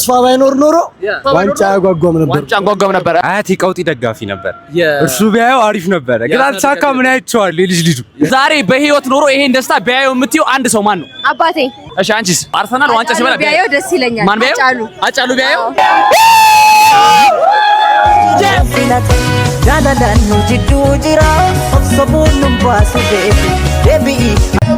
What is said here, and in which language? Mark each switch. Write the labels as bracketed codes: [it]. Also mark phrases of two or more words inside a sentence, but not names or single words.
[am] ተስፋ ባይኖር ኖሮ ዋንጫ ያጓጓም ነበር። አያቴ ቀውጢ ደጋፊ ነበር። እሱ ቢያየው አሪፍ ነበር፣ ግን አልተሳካም። ምን አይቼዋለሁ ልጁ ዛሬ በህይወት ኖሮ ይሄን ደስታ ቢያየው የምትይው አንድ ሰው ማን ነው? አባቴ። እሺ አንቺስ? አርሰናል ዋንጫ ሲበላ ቢያየው ደስ ይለኛል። ማን ቢያየው? አጫሉ ቢያየው [om] Jalalan nu jiddu jira, obsobuun nu baasu deebi